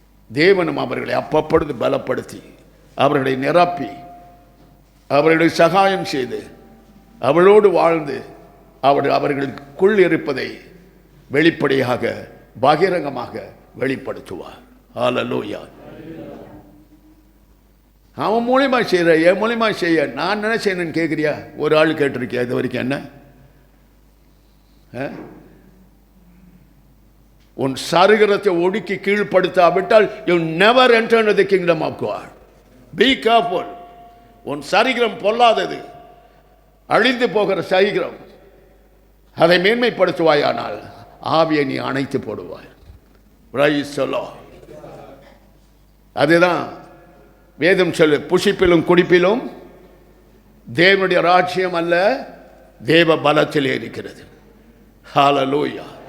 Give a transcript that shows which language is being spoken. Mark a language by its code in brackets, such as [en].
[ta] தேவனும் அவர்களை அப்பப்பொழுது பலப்படுத்தி, அவர்களை நிரப்பி, அவர்களை சகாயம் செய்து, அவளோடு வாழ்ந்து, அவர்களுக்குள் இருப்பதை வெளிப்படையாக, பகிரங்கமாக வெளிப்படுத்துவார். ஹல்லேலூயா. அவன் மூலியமா செய்கிற, என் மூலியமா செய்ய நான் என்ன செய்யணும்னு கேட்குறியா? ஒரு ஆள் கேட்டிருக்கியா இது வரைக்கும்? என்ன உன் சரீரத்தை ஒடுக்கி கீழ்ப்படுத்தாவிட்டால் [en] you never enter into the kingdom of God. Be careful. [ta] உன் சரீரம் பொல்லாதது, அழிந்து போகிற சரீரம். அதை மேன்மைப்படுத்துவாயானால் ஆவியை நீ அணைத்து போடுவாய். [en] Praise the Lord. [ta] அதுதான் வேதம் சொல்லு, புசிப்பிலும் குடிப்பிலும் தேவனுடைய ராஜ்யம் அல்ல, தேவ பலத்திலே இருக்கிறது. ஹல்லேலூயா.